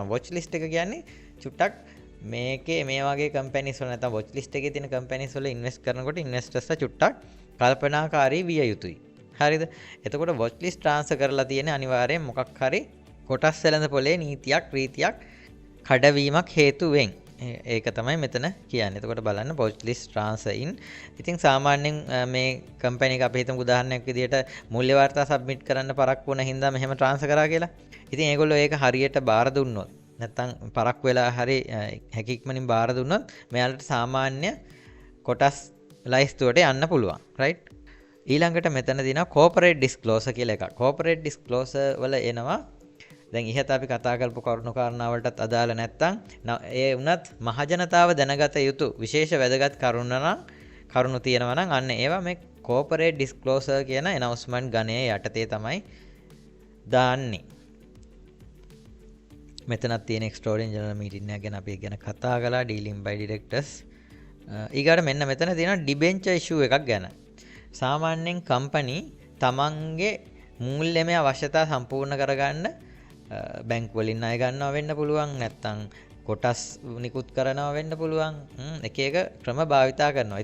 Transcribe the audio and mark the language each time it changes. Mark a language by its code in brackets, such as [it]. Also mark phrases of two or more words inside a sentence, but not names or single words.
[en] watch list [si] එක කියන්නේ චුට්ටක් මේකේ මේ වගේ කම්පැනිස් වල නැත්නම් [en] watch list [si] එකේ තියෙන කම්පැනිස් වල ඉන්වෙස්ට් කරනකොට ඉන්වෙස්ටර්ස්ලා චුට්ටක් කල්පනාකාරී විය යුතුයි. හරිද? එතකොට [en] watch list [si] ට්‍රාන්ස්ෆර් කරලා තියෙන අනිවාර්යෙන් මොකක් හරි කොටස් වෙළඳපොලේ නීතියක් රීතියක් කඩවීමක් හේතුවෙන්. ඒක තමයි මෙතන කියන්නේ. එතකොට බලන්න [en] watch list transfer in. [si] ඉතින් සාමාන්‍යයෙන් මේ කම්පැනි එක අපි හිතමු උදාහරණයක් විදිහට මූල්‍ය වාර්තා සබ්මිට් කරන්න පරක්කු වුණ හින්දා මෙහෙම ට්‍රාන්ස්ෆර් කරා කියලා. ඉතින් ඒගොල්ලෝ ඒක හරියට බාර දුන්නොත් නැත්තම් පරක්කු වෙලා හරි හැකියක්මනින් බාර දුන්නොත් මෙයාලට සාමාන්‍ය කොටස් ලයිස්තුවට යන්න පුළුවන්. රයිට්? ඊළඟට මෙතන දිනවා [en] corporate disclosure [si] කියලා එකක්. [en] corporate disclosure [si] වල එනවා දැන් ඉහත අපි කතා කරපු කරුණු කාරණා වලටත් අදාළ නැත්තම් ඒ වුණත් මහජනතාව දැනගත යුතු විශේෂ වැදගත් කරුණු තියෙනවා නම් අන්න ඒවා මේ [en] corporate disclosure [si] කියන announcement ගණයේ යටතේ තමයි දාන්නේ. මෙතනත් තියෙන [en] extraordinary general meeting [si] එක ගැන අපි ගැන කතා කළා [en] dealing by directors. [si] ඊගාට මෙන්න මෙතන තියෙන [en] debenture issue [si] එකක් ගැන. සාමාන්‍යයෙන් කම්පැනි තමන්ගේ මූල්‍යමය අවශ්‍යතා සම්පූර්ණ කරගන්න බැංක් වලින් ණය ගන්නවා වෙන්න පුළුවන්, නැත්නම් කොටස් නිකුත් කරනවා වෙන්න පුළුවන්. එක එක ක්‍රම භාවිතා කරනවා.